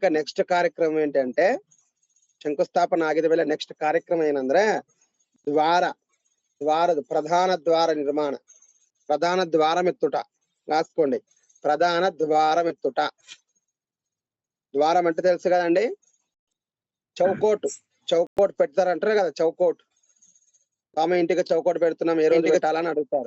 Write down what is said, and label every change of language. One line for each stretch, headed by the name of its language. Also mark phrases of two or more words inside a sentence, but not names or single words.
Telugu: నెక్స్ట్ కార్యక్రమం ఏంటంటే,
Kannada: ಶಂಕುಸ್ಥಾಪನೆ ಆಗಿದ ಮೇಲೆ ನೆಕ್ಸ್ಟ್ ಕಾರ್ಯಕ್ರಮ ಏನಂದ್ರೆ
Telugu: ప్రధాన ద్వార నిర్మాణ. ప్రధాన ద్వారం ఎత్తుట రాసుకోండి. ప్రధాన ద్వారం ఎత్తుట. ద్వారం అంటే తెలుసు కదండి, చౌకోట్ పెడతారంటారు కదా. చౌకోట్, ఆమె ఇంటికి చౌకోట్ పెడుతున్నాం, ఏ రోజు పెట్టాలని అడుగుతారు.